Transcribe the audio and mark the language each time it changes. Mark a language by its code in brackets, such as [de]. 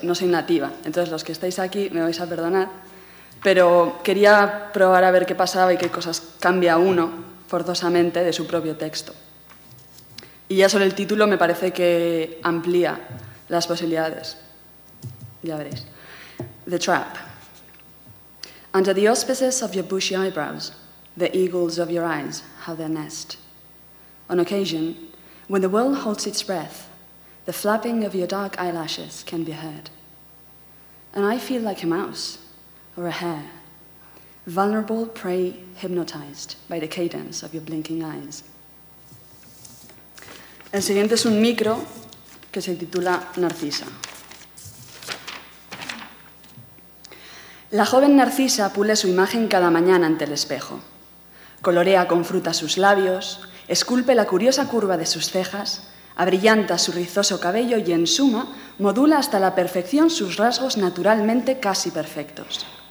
[es] No soy nativa, entonces los que estáis aquí me vais a perdonar, pero quería probar a ver qué pasaba y qué cosas cambia uno forzosamente de su propio texto. Y ya solo el título me parece que amplía las posibilidades. Ya veréis. [en] The trap. Under the auspices of your bushy eyebrows, the eagles of your eyes have their nest. On occasion, when the world holds its breath, the flapping of your dark eyelashes can be heard. And I feel like a mouse or a hare, vulnerable prey hypnotized by the cadence of your blinking eyes. [es] El siguiente es un micro que se titula Narcisa. La joven Narcisa pule su imagen cada mañana ante el espejo. Colorea con fruta sus labios, esculpe la curiosa curva de sus cejas, abrillanta su rizoso cabello y, en suma, modula hasta la perfección sus rasgos naturalmente casi perfectos.